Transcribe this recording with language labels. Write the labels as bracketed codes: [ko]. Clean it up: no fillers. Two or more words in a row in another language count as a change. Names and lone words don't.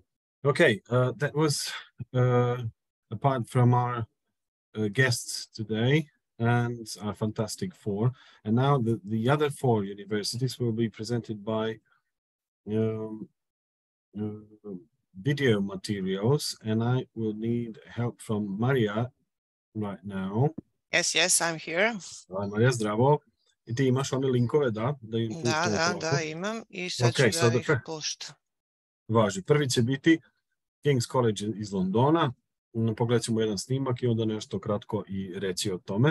[en] Okay, that was apart from our guests today and our fantastic four. And now the other four universities will be presented by video materials, and I will need help from Maria right now. Yes, I'm here. Maria, [bs] zdravo. I ti imaš one linkove, da? Da, imam i sad ću da ih puštam. Važi. Prvi će biti Kings Koledž iz Londona. Pogledat ćemo jedan snimak i onda nešto kratko i reći o tome.